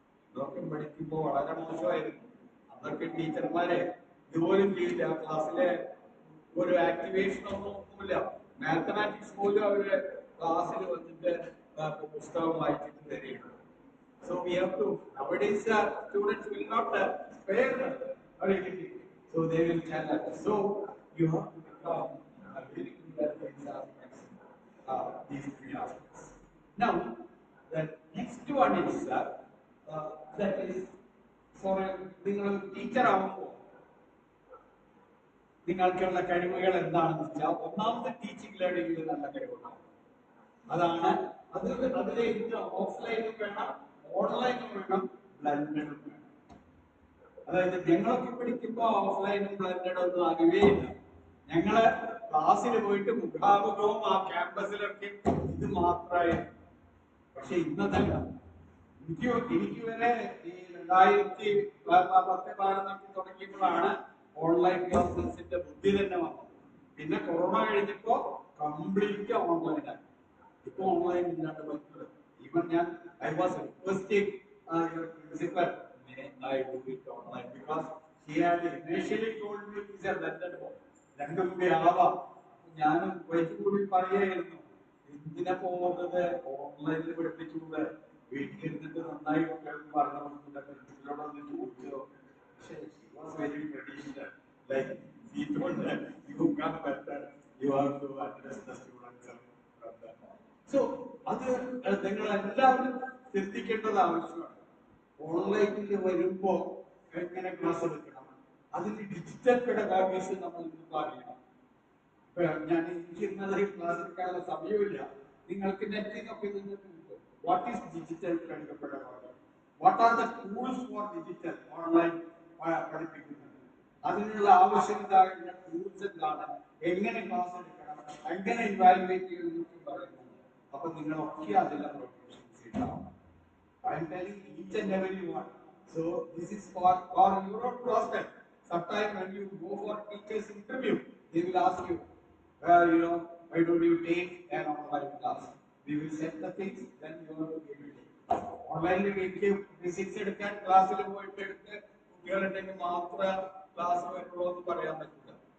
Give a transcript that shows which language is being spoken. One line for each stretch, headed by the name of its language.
Malayalam: ഇതൊക്കെ പഠിക്കുമ്പോൾ വളരെ മോശമായിരുന്നു. അന്നൊക്കെ ടീച്ചർമാരെ ഇതുപോലും ചെയ്യില്ല. ക്ലാസ്സിലെ ഒരു ആക്ടിവേഷൻ ഒന്നുമില്ല. മാത്തമാറ്റിക്സ് പോലും അവര് ക്ലാസ്സിൽ വന്നിട്ട് പുസ്തകം വായിച്ചിട്ട് തരുകയുള്ളൂ.
English: So we have to, nowadays students will not spare anything. So they will tell us. So you have to become very good at these aspects, these three aspects. Now, the next one is that is for
Malayalam: നിങ്ങൾ teacher ആവുമ്പോൾ നിങ്ങൾക്കുള്ള കഴിവുകൾ എന്താണെന്ന് വെച്ചാൽ ഒന്നാമത്തെ teaching ലേണിംഗിൽ നല്ല കഴിവുണ്ടാവും. അതാണ് അതിലെ ഓഫ്ലൈനും വേണം, ഓൺലൈനും വേണം, ബ്ലെൻഡഡും വേണം. അതായത് ഞങ്ങളൊക്കെ പഠിക്കുമ്പോൾ ഓഫ്ലൈനും ബ്ലെൻഡഡും ഒന്നും അറിയുകയില്ല. ഞങ്ങള് ക്ലാസ്സിൽ പോയിട്ട് മുഖാമുഖവും ആ ക്യാമ്പസിലൊക്കെ ഇത് മാത്രമായിരുന്നു. പക്ഷെ ഇന്നതല്ല. എനിക്ക് വരെ ഈ 2010-11 തുടങ്ങിയപ്പോഴാണ് ഓൺലൈൻ ക്ലാസ്സസിന്റെ ബുദ്ധി തന്നെ വന്നത്. പിന്നെ കൊറോണ കഴിഞ്ഞപ്പോ കംപ്ലീറ്റ് ഓൺലൈനായി. ഇപ്പൊ ഓൺലൈൻ ഇല്ലാണ്ട് പറ്റില്ല.
English: Even ഞാൻ I was requesting principal I do it online because he had initially told me it's a blended mode.
Malayalam: രണ്ടും കൂടി ആവാം. ഞാനും കൂടി പറയായിരുന്നു, എന്തിനാ പോകുന്നത്, ഓൺലൈനിൽ പഠിപ്പിച്ചുകൂടെ, വീട്ടിലിരുന്നിട്ട് നന്നായി കുട്ടികൾക്ക് പറഞ്ഞു കൊടുക്കുന്ന പ്രിൻസിപ്പലോടൊന്ന് ചോദിച്ചോ.
English: പക്ഷേ very traditional, like he told that you come better, you have to address the students.
Malayalam: So അത് നിങ്ങൾ എല്ലാവരും ശ്രദ്ധിക്കേണ്ടത് ആവശ്യമാണ്. ഓൺലൈനിൽ വരുമ്പോ എങ്ങനെ ക്ലാസ് എടുക്കണം, അതിന് ഡിജിറ്റൽ പെഡഗോഗീസ് നമ്മൾ അറിയണം. ഞാൻ എനിക്കിരുന്നത് ക്ലാസ് എടുക്കാനുള്ള സമയമില്ല. നിങ്ങൾക്ക് നെറ്റിൽ നോക്കി നിന്നിട്ട്
English: what is digital pedagogy, what are the tools for digital
Malayalam: online പഠിപ്പിക്കുന്നത്, അതിനുള്ള ആവശ്യകതയുള്ള ടൂൾസ് എന്താണ്, എങ്ങനെ ക്ലാസ് എടുക്കണം, എങ്ങനെ ഇവാലുവേറ്റ് ചെയ്യുന്നതൊക്കെ പറയുന്നത്. അപ്പൊ നിങ്ങളൊക്കെ അതിലെ പ്രൊഫഷൻസ് ഉണ്ടാവും.
English: I am telling each and every one. So this is for your own prospect. Sometimes when you go for teachers interview, they will ask you, why don't you take an online class? We will set the things, then you have to give it.
Malayalam: Online physics എടുക്കാൻ ക്ലാസ്സിൽ പോയിട്ട് എടുത്ത് കുട്ടികളുണ്ടെങ്കിൽ മാത്രമേ class വരുള്ളൂ എന്ന് പറയാൻ പറ്റില്ല.